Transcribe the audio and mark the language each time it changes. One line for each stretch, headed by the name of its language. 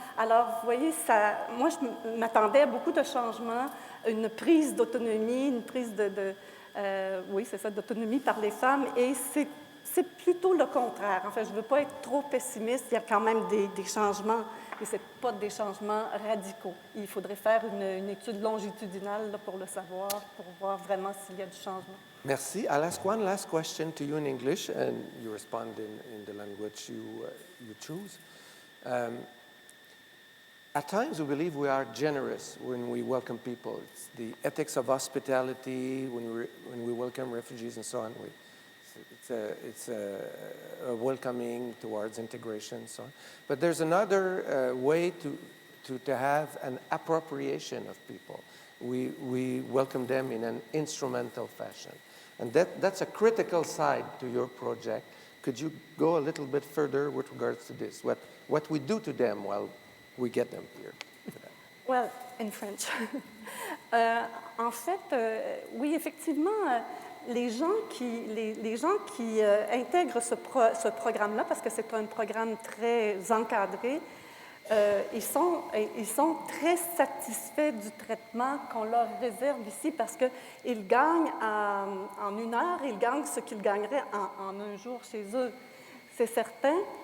French: Alors, vous voyez, moi, je m'attendais à beaucoup de changements, une prise d'autonomie, une prise d'autonomie par les femmes et c'est plutôt le contraire. En fait, je ne veux pas être trop pessimiste, il y a quand même des changements. Et ce n'est pas des changements radicaux. Il faudrait faire une étude longitudinale là, pour le savoir, pour voir vraiment s'il y a du changement. Merci.
English: I'll ask one last question to you in English, and you respond in the language you choose. At times, we believe we are generous when we welcome people. It's the ethics of hospitality, when we welcome refugees and so on. It's a welcoming towards integration and so on. But there's another way to have an appropriation of people. We welcome them in an instrumental fashion. And that's a critical side to your project. Could you go a little bit further with regards to this? What we do to them while we get them here? Well, in French.
French: En fait, oui, effectivement, les gens qui intègrent ce programme-là, parce que c'est un programme très encadré, ils sont très satisfaits du traitement qu'on leur réserve ici parce qu'ils gagnent en 1 heure, ils gagnent ce qu'ils gagneraient en 1 jour chez eux. C'est certain.